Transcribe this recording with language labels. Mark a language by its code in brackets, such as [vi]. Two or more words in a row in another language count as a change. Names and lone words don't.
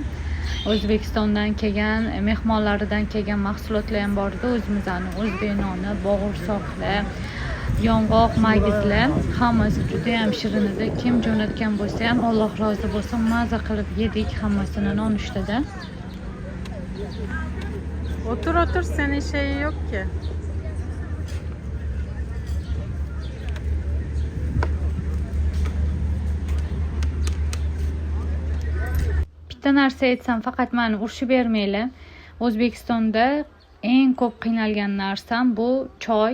[uz] O'zbekistondan kelgan, mehmonlaridan kelgan mahsulotlar ham bor edi. O'zimizning o'zbek noni, bo'g'irsoqlar, yong'oq, magizlar, hammasi juda ham shirin edi. Kim jo'natgan bo'lsa ham Alloh rozi bo'lsin, mazza qilib yedik hammasini nonushtada. [tr] Otur senin şeyi yok ki. [uz] Bitta narsa aytsam, faqat meni urishib bermanglar. O'zbekistonda eng ko'p qiynalgan narsam bu choy.